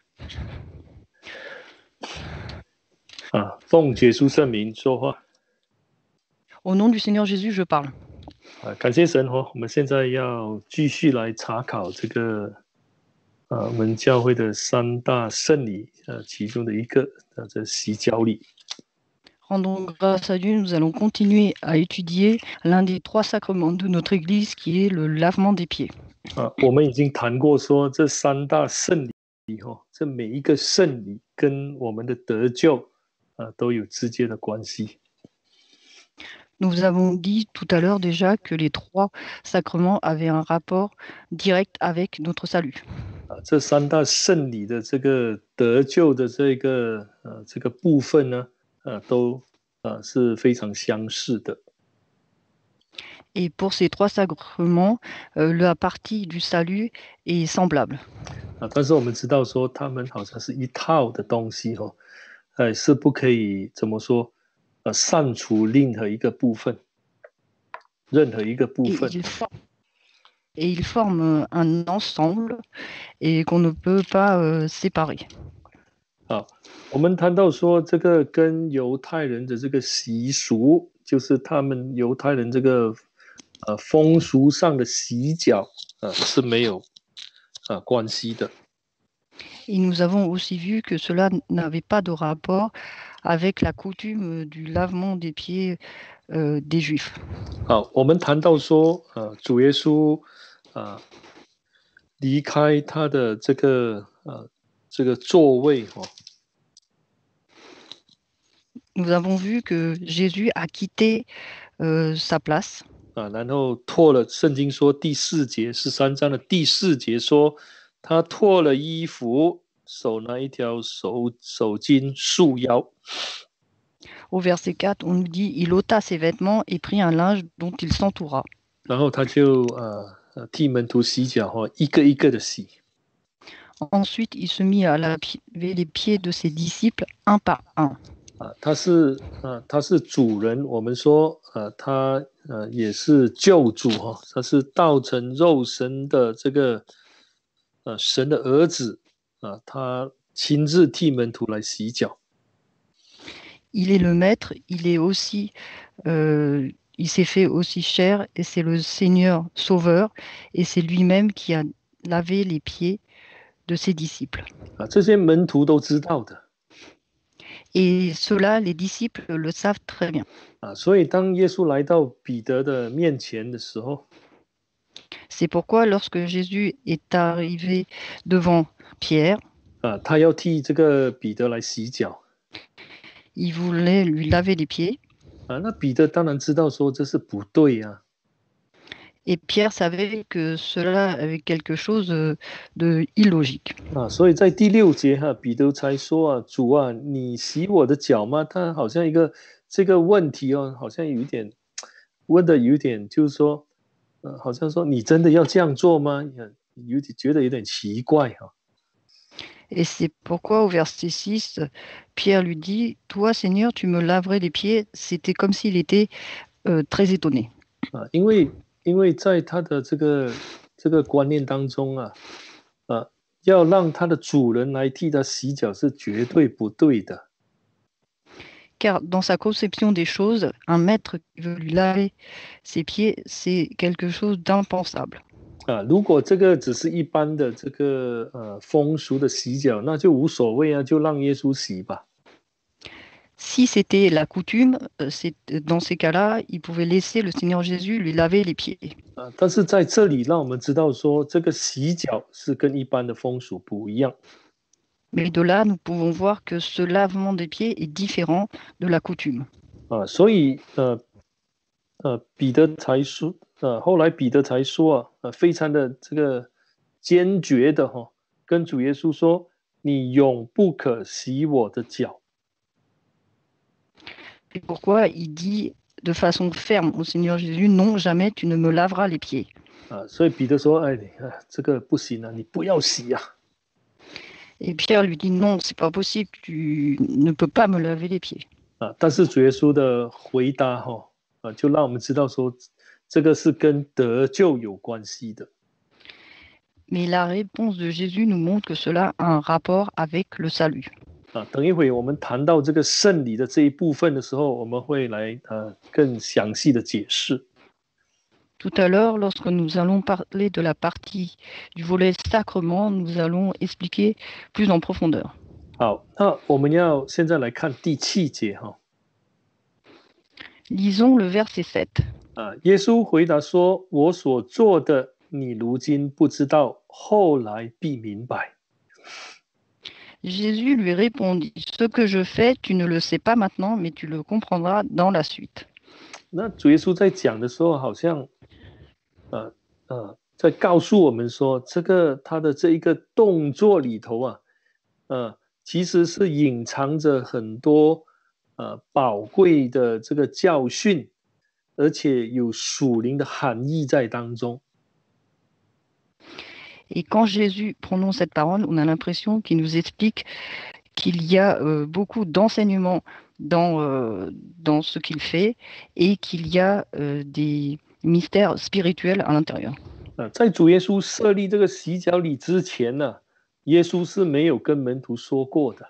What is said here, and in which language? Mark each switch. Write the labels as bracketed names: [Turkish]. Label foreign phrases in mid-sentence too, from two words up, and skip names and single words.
[Chinese] 奉耶稣圣名说话。 [French] Au nom du Seigneur Jésus, je parle. [Chinese] 感谢神我们现在要继续来查考这个我们教会的三大圣礼其中的一个这洗脚礼。 [French] Rendons grâce à Dieu, nous allons continuer à étudier l'un des 3 sacrements de notre Église qui est le lavement des pieds. [Chinese] 我们已经谈过说这三大圣礼这每一个圣礼跟我们的得救都有直接的关系。 [French] Nous avons dit tout à l'heure déjà que les 3 sacrements avaient un rapport direct avec notre salut. [Chinese] 这三大圣礼的这个得救的这个部分呢都是非常相似的。 [French] Et pour ces 3 sacrements, la partie du salut est semblable. [Chinese] 但是我们知道说他们好像是一套的东西是不可以怎么说删除任何一个部分。 [French] Et ils forment un ensemble et qu'on ne peut pas séparer. [Chinese] 我们谈到说这个跟犹太人的这个习俗，就是他们犹太人这个风俗上的洗脚是没有关系的。 [French] Et nous avons aussi vu que cela n'avait pas de rapport avec la coutume du lavement des pieds des Juifs. [Chinese] 我们谈到说主耶稣离开他的这个座位 [French] Nous avons vu que Jésus a quitté sa place. [Chinese] 然后脱了，圣经说第4节13章的第4节说，他脱了衣服，手拿一条手巾束腰。 [French] Au verset 4, on nous dit, il ôta ses vêtements et prit un linge dont il s'entoura. [Chinese] 然后他就替门徒洗脚一个一个的洗。 [French] Ensuite, il se mit à laver les pieds de ses disciples un par un. [Chinese] 他是主人，我们说他也是救主他是道成肉身的这个神的儿子他亲自替门徒来洗脚。 [French] Il est le maître, il est aussi, il s'est fait aussi chair et c'est le Seigneur Sauveur et c'est lui-même qui a lavé les pieds de ses disciples. [Chinese] 这些门徒都知道的。 [French] Et cela, les disciples le savent très bien. [Chinese] 所以当耶稣来到彼得的面前的时候， [French] C'est pourquoi lorsque Jésus est arrivé devant Pierre, [Chinese] 他要替这个彼得来洗脚。 [French] il voulait lui laver les pieds. [Chinese] 那彼得当然知道说这是不对啊。 [French] Et Pierre savait que cela avait quelque chose de illogique. [Chinese] 所以在第6节彼得才说主啊，你洗我的脚吗？他好像一个这个问题好像有一点问的有点就是说好像说你真的要这样做吗？觉得有点奇怪 [French] Et c'est pourquoi au verset 6, Pierre lui dit, « Toi, Seigneur, tu me laverais les pieds ?» C'était comme s'il était très étonné. [Chinese] 因为在他的这个观念当中要让他的主人来替他洗脚是绝对不对的。 [French] Car dans sa conception des choses, un maître qui veut lui laver ses pieds, c'est quelque chose d'impensable. [Chinese] 如果这个只是一般的这个风俗的洗脚，那就无所谓就让耶稣洗吧。 [French] Si c'était la coutume, dans ces cas-là, il pouvait laisser le Seigneur Jésus lui laver les pieds. [Chinese] 但是在这里让我们知道说，这个洗脚是跟一般的风俗不一样。 [French] Mais de là, nous pouvons voir que ce lavement des pieds est différent de la coutume. [Chinese] 所以彼得才说后来彼得才说非常的这个坚决的跟主耶稣说，你永不可洗我的脚。 [French] C'est pourquoi il dit de façon ferme au Seigneur Jésus, non, jamais tu ne me laveras les pieds. [Chinese] 所以彼得说，这个不行你不要洗 [French] Et Pierre lui dit, non, c'est pas possible, tu ne peux pas me laver les pieds. [Chinese] 但是主耶稣的回答就让我们知道说，这个是跟得救有关系的。 [French] Mais la réponse de Jésus nous montre que cela a un rapport avec le salut. [Chinese] 等一会我们谈到这个圣礼的这一部分的时候，我们会来更详细的解释。 [French] Tout à l'heure, lorsque nous allons parler de la partie du volet sacrement, nous allons expliquer plus en profondeur. [Chinese] 好，那我们要现在来看第7节哈。 [French] Lisons le verset 7. [Chinese] 耶稣回答说：“我所做的，你如今不知道，后来必明白。” [French] Jésus lui répondit, ce que je fais, tu ne le sais pas maintenant, mais tu le comprendras dans la suite. [Chinese] 那主耶稣在讲的时候，好像在告诉我们说，他的这一个动作里头其实是隐藏着很多宝贵的这个教训，而且有属灵的含义在当中。 [French] Et quand Jésus prononce cette parole, on a l'impression qu'il nous explique qu'il y a beaucoup d'enseignements dans ce qu'il fait et qu'il y a des mystères spirituels à l'intérieur. [Chinese] 在主耶稣设立这个洗脚礼之前呢，耶稣是没有跟门徒说过的。